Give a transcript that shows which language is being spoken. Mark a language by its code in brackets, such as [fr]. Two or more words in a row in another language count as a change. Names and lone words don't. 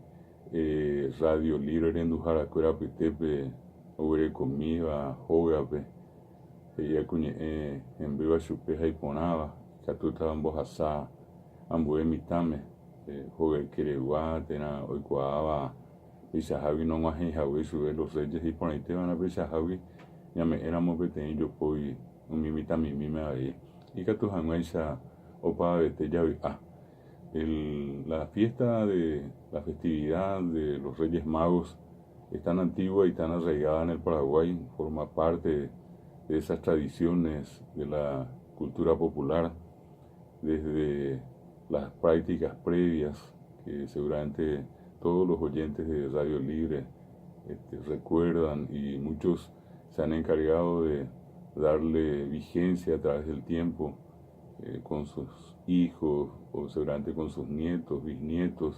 [gn] Radio Libre renduharakuéra apytépe oguerekomíva hógape he'íva kuñe'ẽ hembyva chupe ha iporãva ikatúta mbohasa ambue mitãme hogakeregua térã oikuaáva peichahágui nog̃uahẽihague chupe los Reyes iporãitévana peichahágui ñame'ẽramo peteĩ jopói umi mitãmimíme avei ikatu hag̃uáicha opavete javy'a. [es] La festividad de los Reyes Magos es tan antigua y tan arraigada en el Paraguay, forma parte de esas tradiciones de la cultura popular desde las prácticas previas que seguramente todos los oyentes de Radio Libre recuerdan, y muchos se han encargado de darle vigencia a través del tiempo con sus hijos o seguramente con sus nietos, bisnietos.